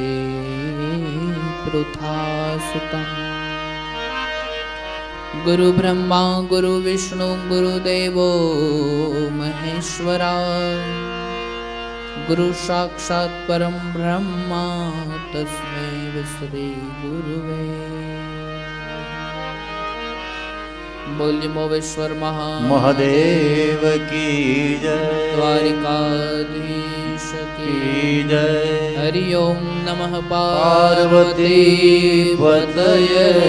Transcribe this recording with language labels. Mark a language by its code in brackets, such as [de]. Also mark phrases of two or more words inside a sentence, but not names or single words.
[sa] पृथासुतम् गुरुब्रह्मा गुरुविष्णु गुरुदेवो महेश्वरा गुरु साक्षात् परं ब्रह्मा तस्मै श्री गुरुवे [hi] बोलिए मोवेश्वर महादेव की जय, द्वारिकाधीश की जय। [sa] हरि ओम नमः पार्वती पतये